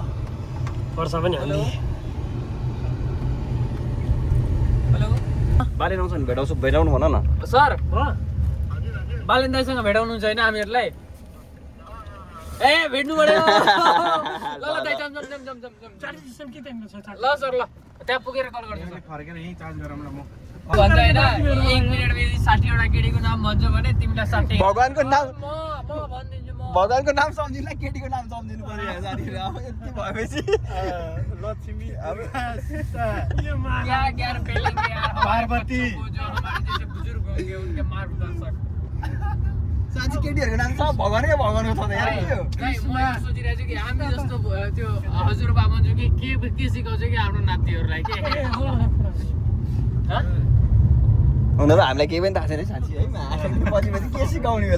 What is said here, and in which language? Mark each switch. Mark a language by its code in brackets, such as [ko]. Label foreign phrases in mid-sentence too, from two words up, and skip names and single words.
[ne] पर्सा पनि हामी हेलो बाले आउँछ नि भेटाउनु भन न सर हो बालेन दाइसँग भेटाउनुहुन्छ होइन हामीहरूलाई ए भेट्नु पर्यो ल ल दाइ जम जम जम जम जम चार्ज सिस्टम के त्यहाँ छ ल सर ल त्यहाँ पुगेर कल गर्छु सर फर्केर यहीँ चार्ज गरौँ न म भन्छ होइन 1 मिनेट पछि 60 वटा केटीको नाम भन्छ भने तिमीलाई 60 भगवानको नाम म भनिदिन्छु म भगवानको नाम सम्झिनुलाई केटीको नाम सम्झिनु पर्यो यहाँ जानेर अब यति भएपछि लक्ष्मी अब [hi] क्या क्या पेलेंगे यार पार्वती। जो हमारे जैसे बुजुर्ग होंगे उनके मार्गदर्शक [ne] साँच्ची केटीहरूको नाम सब भगवानकै भगवानको छ त यार के हो म यो सोचिरहेको छु कि हामी जस्तो त्यो हजुरबा भन्छु कि के सिकाउँछ कि हाम्रो नातिहरूलाई के हुन त हामीलाई केही पनि थाहा छैन साँच्ची है पछि पछि के सिकाउने होला